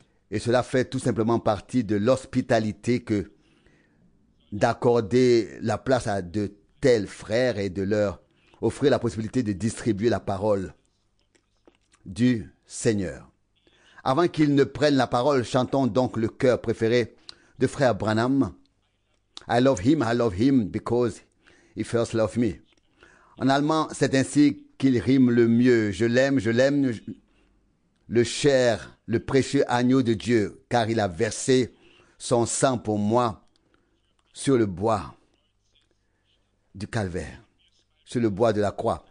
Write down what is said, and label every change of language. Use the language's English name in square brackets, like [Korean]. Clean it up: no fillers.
[French] Et cela fait tout simplement partie de l'hospitalité que d'accorder la place à de tels frères et de leur offrir la possibilité de distribuer la parole du Seigneur. Avant qu'ils ne prennent la parole, chantons donc le chœur préféré de frère Branham. [English] I love him because he first loved me. [French] En allemand, c'est ainsi qu'il rime le mieux. Je l'aime, le cher, le précieux agneau de Dieu, car il a versé son sang pour moi sur le bois du calvaire, sur le bois de la croix.